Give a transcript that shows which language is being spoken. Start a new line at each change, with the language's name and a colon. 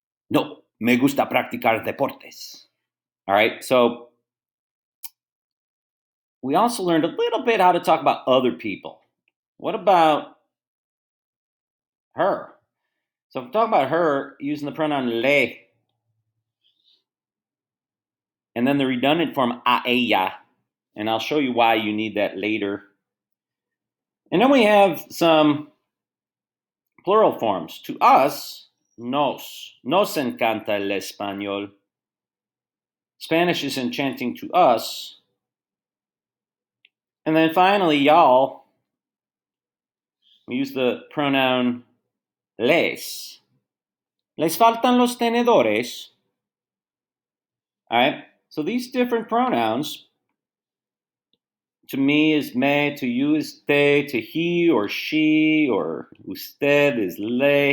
Spanish: No, me gusta practicar deportes.
English: All right, so we also learned a little bit how to talk about other people. What about her? So if we talk about her using the pronoun le, and then the redundant form a ella, and I'll show you why you need that later. And then we have some plural forms. To us,
Spanish: nos encanta el español.
English: Spanish is enchanting to us. And then finally, y'all, we use the pronoun les.
Spanish: Les faltan los tenedores.
English: All right, so these different pronouns, to me is me, to you is te, to he or she or usted is le.